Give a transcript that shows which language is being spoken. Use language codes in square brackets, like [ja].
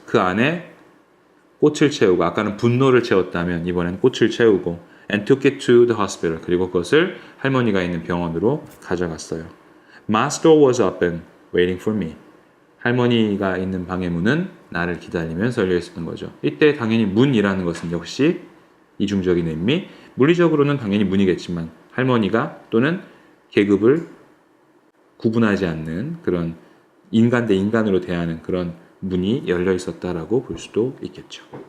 [ko] 그 안에 꽃을 채우고, 아까는 분노를 채웠다면 이번엔 꽃을 채우고 [en] and took it to the hospital. [ko] 그리고 그것을 할머니가 있는 병원으로 가져갔어요. [en] My door was open, waiting for me. [ko] 할머니가 있는 방의 문은 나를 기다리면서 열려 있었던 거죠. 이때 당연히 문이라는 것은 역시 이중적인 의미, 물리적으로는 당연히 문이겠지만 할머니가 또는 계급을 구분하지 않는 그런 인간 대 인간으로 대하는 그런 문이 열려 있었다라고 볼 수도 있겠죠.